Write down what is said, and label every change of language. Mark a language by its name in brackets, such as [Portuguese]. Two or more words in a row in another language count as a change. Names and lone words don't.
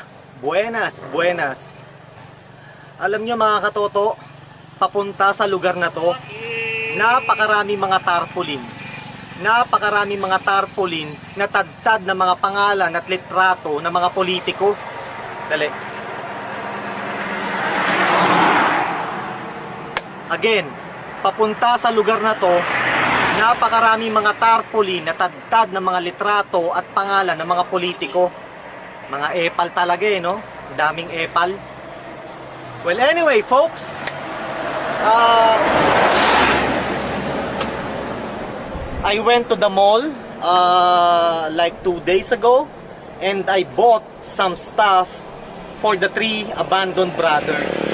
[Spanish] Buenas, buenas. [Filipino] Alam nyo mga katoto, papunta sa lugar na to, napakarami mga tarpaulin. Napakarami mga tarpaulin na tagtad na mga pangalan at litrato ng mga politiko. Dali. Again, papunta sa lugar na to, napakarami mga tarpaulin na tagtad ng mga litrato at pangalan ng mga politiko. Mga epal talaga no? Daming epal. [English] Well, anyway, folks, I went to the mall like 2 days ago and I bought some stuff for the 3 abandoned brothers.